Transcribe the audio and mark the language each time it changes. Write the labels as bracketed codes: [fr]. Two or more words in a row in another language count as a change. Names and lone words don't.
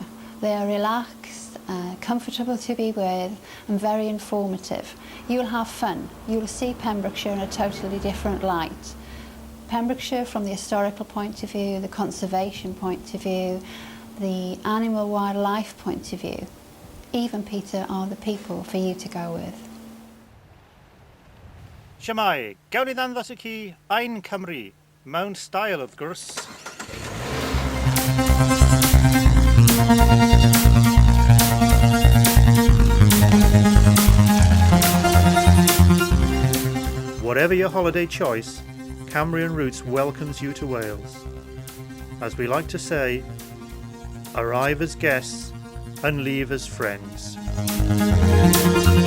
[en] They are relaxed, comfortable to be with and very informative. You'll have fun. You'll see Pembrokeshire in a totally different light. Pembrokeshire from the historical point of view, the conservation point of view, the animal wildlife point of view. Even Peter are the people for you to go with. [cy] Siamai, gawn ni ddangos i chi Ein Cymru, mewn style wrth gwrs. [en] Whatever your holiday choice, Cambrian Routes welcomes you to Wales. As we like to say, arrive as guests and leave as friends.